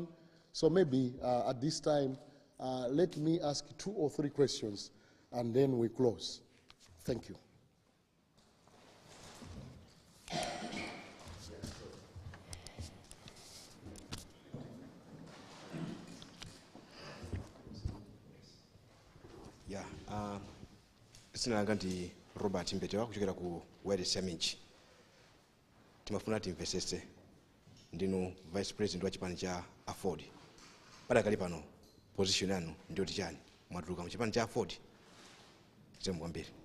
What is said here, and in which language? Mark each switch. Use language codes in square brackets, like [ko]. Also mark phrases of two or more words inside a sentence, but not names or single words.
[en] So maybe at this time, let me ask 2 or 3 questions, and then we close. Thank you. Yeah, [ny] dzina langa ndi Robert Mbetewa kuchokera ku Wales Summit. Timafuna timvesese ndinu [en] Vice President [ny] wa chipani cha Afford. Padakali pano position yanu ndiyo chani? Mwatuluka mu chipani cha Afford. Kwambiri.